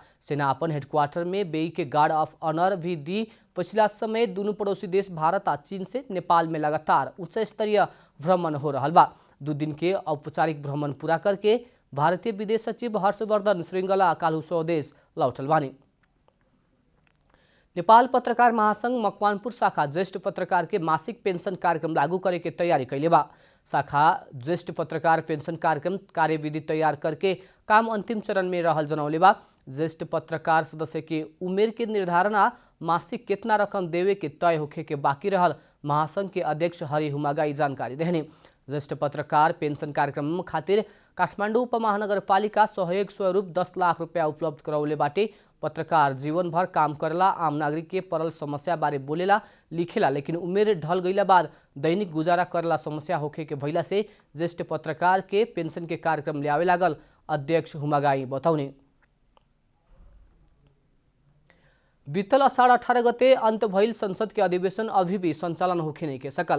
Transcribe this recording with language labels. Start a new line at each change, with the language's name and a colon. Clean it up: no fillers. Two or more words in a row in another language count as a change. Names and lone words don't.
Bhojpuri: सेना अपन हेडक्वार्टर में वेई के गार्ड ऑफ ऑनर भी दी। पिछला समय दोनों पड़ोसी देश भारत आ चीन से नेपाल में लगातार उच्च स्तरीय भ्रमण हो रहा बा। 2 दिन के औपचारिक भ्रमण पूरा करके भारतीय विदेश सचिव हर्षवर्धन श्रृंगला काल्हु स्वदेश लौटल बानी। नेपाल पत्रकार महासंघ मकवानपुर शाखा ज्येष्ठ पत्रकार के मासिक पेंशन कार्यक्रम लागू करे के तैयारी कैले बा। शाखा ज्येष्ठ पत्रकार पेंशन कार्यक्रम कार्यविधि तैयार करके काम अंतिम चरण में रहल जनौले बा। ज्येष्ठ पत्रकार सदस्य के उमेर के निर्धारण आ मासिक कितना रकम देवे के तय होखे के बाकी रहल महासंघ के अध्यक्ष हरि हुमागाई जानकारी देहनी। ज्येष्ठ पत्रकार पेंशन कार्यक्रम खातिर काठमाडौँ उपमहानगरपालिका सहयोग स्वरूप 10 लाख रुपया उपलब्ध करौले बाटे। पत्रकार जीवन भर काम करला, आम नागरिक के पड़ल समस्या बारे बोलेला लिखेला, लेकिन उमेर ढल गईला बाद दैनिक गुजारा करला समस्या होखे के भइला से ज्येष्ठ पत्रकार के पेंशन के कार्यक्रम ल्यावे लागल अध्यक्ष हुमागाई बताउने। बीतल अषाढ़ 18 गते अंत भइल संसद के अधिवेशन अभी भी संचालन होखे नहीं के सकल।